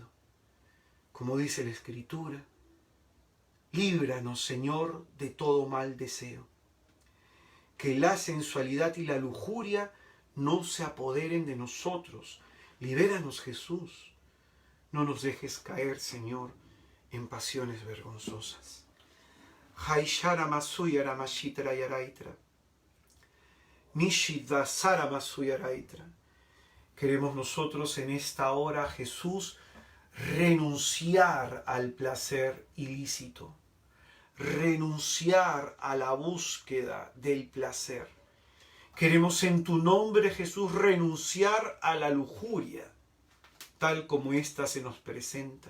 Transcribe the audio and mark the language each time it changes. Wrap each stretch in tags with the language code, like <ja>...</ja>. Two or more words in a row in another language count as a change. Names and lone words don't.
<es>Como dice la Escritura, líbranos, Señor, de todo mal deseo. Que la sensualidad y la lujuria no se apoderen de nosotros. Libéranos, Jesús. No nos dejes caer, Señor, en pasiones vergonzosas. Haishara masuyara mashitra yaraitra. Nishida sara masuyaraitra. Queremos nosotros en esta hora, Jesús, renunciar al placer ilícito, renunciar a la búsqueda del placer. Queremos en tu nombre, Jesús, renunciar a la lujuria, tal como ésta se nos presenta.</es>